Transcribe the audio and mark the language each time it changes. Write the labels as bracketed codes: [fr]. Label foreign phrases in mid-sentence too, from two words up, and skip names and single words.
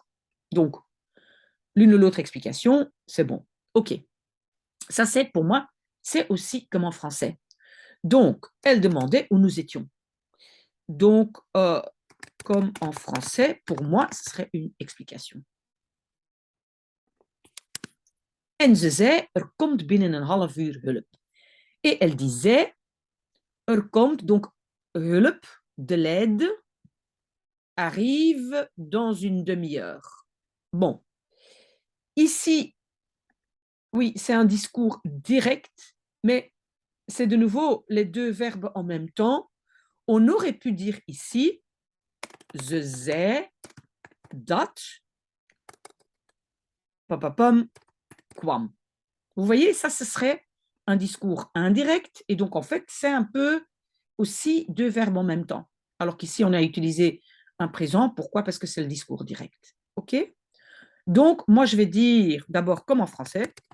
[fr] Donc, l'une ou l'autre explication, c'est bon. OK. Ça, c'est pour moi, c'est aussi comme en français. Donc, elle demandait où nous étions. Donc, comme en français, pour moi, ce serait une explication. [nl] En ze zei, komt binnen een half uur hulp. [fr] Et elle disait, komt, donc hulp, de l'aide, arrive dans une demi-heure. Bon. Ici, oui, c'est un discours direct, mais c'est de nouveau les deux verbes en même temps. On aurait pu dire ici, [nl] ze zei dat, papapam, kwam. [fr] Vous voyez, ça, ce serait un discours indirect, et donc en fait, c'est un peu aussi deux verbes en même temps. Alors qu'ici, on a utilisé un présent. Pourquoi? Parce que c'est le discours direct. OK? Donc, moi, je vais dire d'abord comme en français.